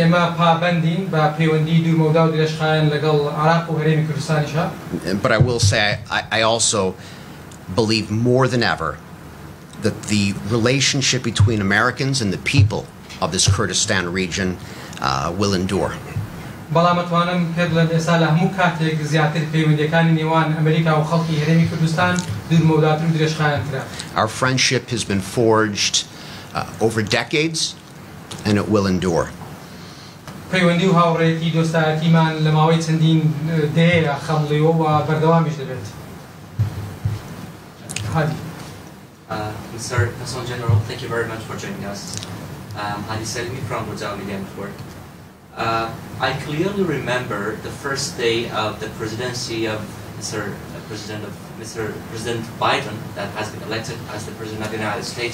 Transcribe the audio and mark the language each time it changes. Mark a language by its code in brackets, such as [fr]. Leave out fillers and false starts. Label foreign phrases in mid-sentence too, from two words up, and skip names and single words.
[en] But I will say I also believe more than ever that the relationship between Americans and the people of this Kurdistan region will endure. [ckb] بەڵام ئەتوانم پێ بڵێم ئێستا لە هەموو کاتێک زیاتر پەیوەندیەکانی نێوان ئەمریکا و خەڵکی هەرێمی کوردستان دوورمەوداتر و درێژخایەنترە. [en] Our friendship has been forged over decades and it will endure. [ckb] پەیوەندی و هاوڕێیەتی دۆستایەتیمان لە ماوەی چەندین دەیەیە خەمڵیوە و بەردەوامیش دەبێت. هادی. [en] Mr. Consul General, thank you very much for joining us. Hadi Selmi from Rojava Media Network. I clearly remember the first day of the presidency of President Biden that has been elected as the President of the United States.